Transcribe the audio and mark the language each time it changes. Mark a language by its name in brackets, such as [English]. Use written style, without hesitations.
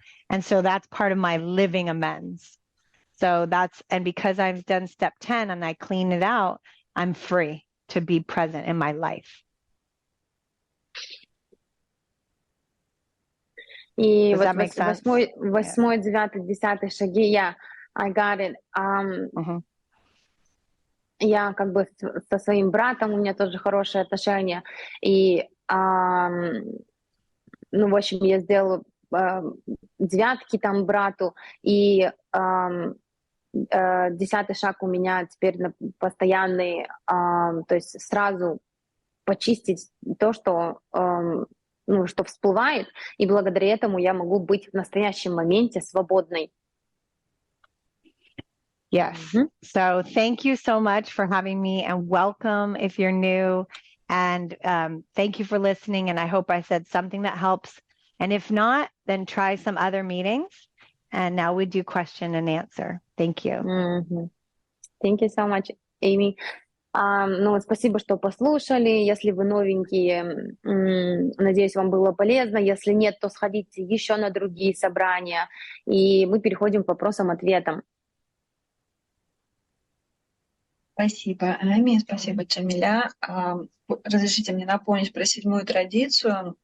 [English] And so that's part of my living amends. So and because I've done step 10 and I clean it out, I'm free to be present in my life. [Russian] И [English] Does [Russian] вот [English] that make sense? 8, 9, 10 [Russian] шаги, [English] I got it. [Russian] Я как бы со своим братом, у меня тоже хорошие отношения. И, в общем, я сделала 9 там брату, и 10-й шаг у меня теперь постоянный, то есть сразу почистить то, что что всплывает, и благодаря этому я могу быть в настоящем моменте свободной. [English] Yes. So thank you so much for having me, and welcome if you're new. And thank you for listening. And I hope I said something that helps. And if not, then try some other meetings. And now we do question and answer. Thank you. Thank you so much, Эйми. [Russian] Спасибо, что послушали. Если вы новенькие, надеюсь, вам было полезно. Если нет, то сходите еще на другие собрания. И мы переходим к вопросам-ответам. Спасибо, Эми, спасибо, Джамиля. Разрешите мне напомнить про 7-ю традицию.